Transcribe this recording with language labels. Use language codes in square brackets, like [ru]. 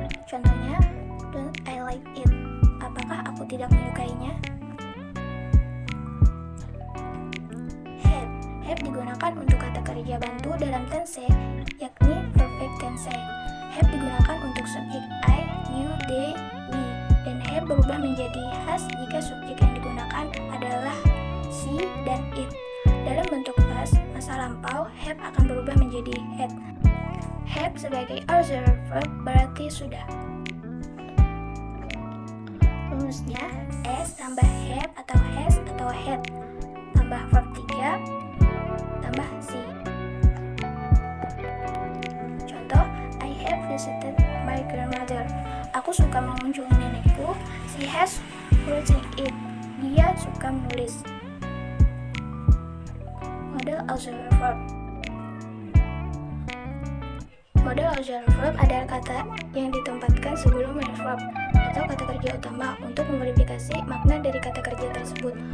[id] Contohnya, [en] don't I like it? [id] Apakah aku tidak menyukainya? Have digunakan untuk kata kerja bantu dalam tense, yakni perfect tense. Have digunakan untuk subjek I, you, they, we, dan have berubah menjadi has jika subjek yang digunakan adalah she dan it. Dalam bentuk past, masa lampau, have akan berubah menjadi had. Have sebagai auxiliary verb berarti sudah. Rumusnya s tambah have atau has atau had tambah verb 3 tambah C. Contoh, [en] I have visited my grandmother. [id] Aku suka mengunjungi nenekku. [en] She has written it. [id] Dia suka menulis. [en] Model auxiliary verb. [id] Model auxiliary verb adalah kata yang ditempatkan sebelum main verb atau kata kerja utama untuk memverifikasi makna dari kata kerja tersebut.